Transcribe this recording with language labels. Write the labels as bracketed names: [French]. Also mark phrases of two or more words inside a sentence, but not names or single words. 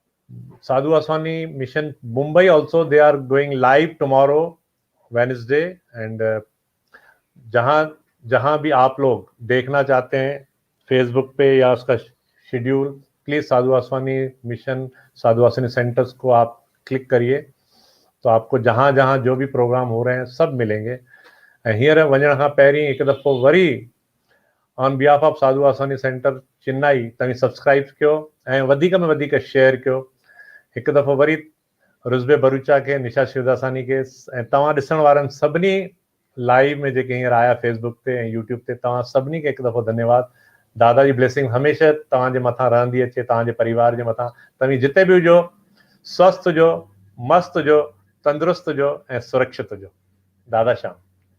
[English] Sadhu Vaswani Mission Mumbai also, they are going live tomorrow, Wednesday, and [Hindi] जहां भी आप लोग देखना चाहते हैं फेसबुक पे या उसका शेड्यूल, प्लीज साधु वासवानी मिशन, साधु वासवानी सेंटर्स को आप क्लिक करिए, तो आपको जहां जहां जो भी प्रोग्राम हो रहे हैं सब मिलेंगे। [Sindhi] ऐं हींअर वञण खां पहिरीं हिकु दफ़ो वरी [English] on behalf of [Sindhi] साधु वासवानी सेंटर चेन्नई तव्हां सब्सक्राइब कयो ऐं वधीक में वधीक शेयर कयो। हिकु दफ़ो वरी रुज़बे भरूचा के, निशा शिवदासानी के ऐं तव्हां ॾिसण वारनि सभिनी लाइव में जेके हींअर आया फेसबुक ते ऐं यूट्यूब ते, तव्हां सभिनी खे हिकु दफ़ो धन्यवाद। दादा जी ब्लेसिंग हमेशह तव्हांजे मथां रहंदी अचे, तव्हांजे परिवार जे मथां। तव्हां जिते बि हुजो, स्वस्थ हुजो, मस्त हुजो, तंदुरुस्त हुजो ऐं सुरक्षित हुजो। दादा श्याम।